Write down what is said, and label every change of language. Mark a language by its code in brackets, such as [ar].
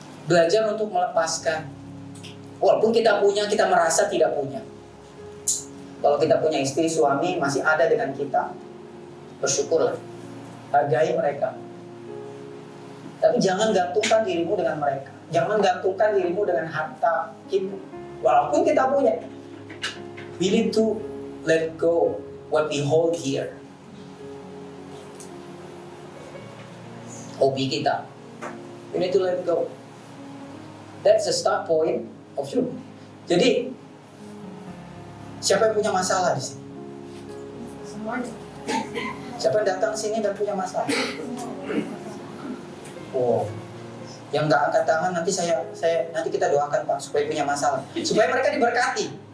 [id] Belajar untuk melepaskan. Walaupun kita punya, kita merasa tidak punya. Kalau kita punya istri, suami masih ada dengan kita, bersyukurlah. Hargai mereka. Tapi jangan gantungkan dirimu dengan mereka. Jangan gantungkan dirimu dengan harta kita. Walaupun kita punya. [en] We need to let go what we hold here. [id] Hobi kita. [en] We need to let go. That's the start point of you. [id] Jadi, siapa yang punya masalah di sini? Semuanya. Siapa yang datang sini dan punya masalah? Oh, yang nggak angkat tangan nanti nanti kita doakan Pak supaya punya masalah, supaya mereka diberkati.